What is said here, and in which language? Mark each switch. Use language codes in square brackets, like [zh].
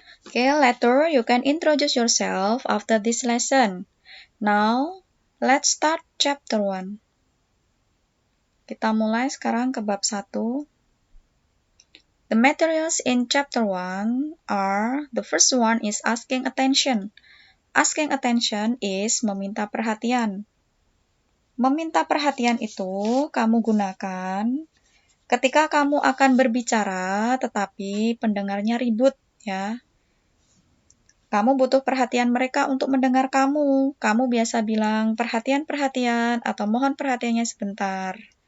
[en] Okay, later you can introduce yourself after this lesson. Now, let's start chapter 1. [id] Kita mulai sekarang ke bab 1. [en] The materials in chapter 1 are, the first one is asking attention. Asking attention is [id] meminta perhatian. Meminta perhatian itu kamu gunakan ketika kamu akan berbicara tetapi pendengarnya ribut, ya. Kamu butuh perhatian mereka untuk mendengar kamu. Kamu biasa bilang perhatian-perhatian atau mohon perhatiannya sebentar.